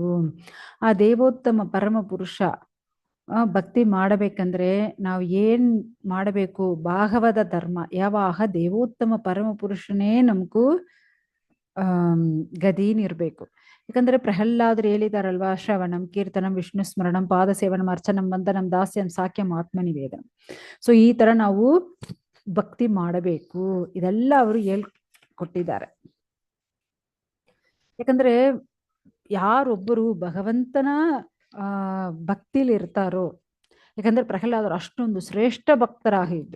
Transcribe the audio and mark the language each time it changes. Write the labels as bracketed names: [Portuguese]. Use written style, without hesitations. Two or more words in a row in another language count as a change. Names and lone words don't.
[Kannada] ಆ ದೇವೋತ್ತಮ ಪರಮ ಪುರುಷ ಭಕ್ತಿ ಮಾಡಬೇಕಂದ್ರೆ ನಾವು ಏನ್ ಮಾಡಬೇಕು? ಭಾಗವತ ಧರ್ಮ ಯಾವಾಗ ದೇವೋತ್ತಮ ಪರಮ ಪುರುಷನೇ ನಮಗೂ ಗದೀನ್ ಇರ್ಬೇಕು. ಯಾಕಂದ್ರೆ ಪ್ರಹ್ಲಾದ್ರು ಹೇಳಿದಾರಲ್ವಾ, [Sanskrit] ಶ್ರವಣಂ ಕೀರ್ತನಂ ವಿಷ್ಣು ಸ್ಮರಣಂ ಪಾದ ಸೇವನಂ ಅರ್ಚನಂ ವಂದನಂ ದಾಸ್ಯಂ ಸಾಕ್ಯಂ ಆತ್ಮನಿವೇದನಂ. [Kannada] ಸೊ ಈ ತರ ನಾವು ಭಕ್ತಿ ಮಾಡಬೇಕು. ಇದೆಲ್ಲ ಅವರು ಹೇಳ್ಕೊಟ್ಟಿದ್ದಾರೆ. ಯಾಕಂದ್ರೆ ಯಾರೊಬ್ಬರು ಭಗವಂತನ ಭಕ್ತಿಲಿ ಇರ್ತಾರೋ, ಯಾಕಂದ್ರೆ ಪ್ರಹ್ಲಾದರು ಅಷ್ಟೊಂದು ಶ್ರೇಷ್ಠ ಭಕ್ತರಾಗಿದ್ರು.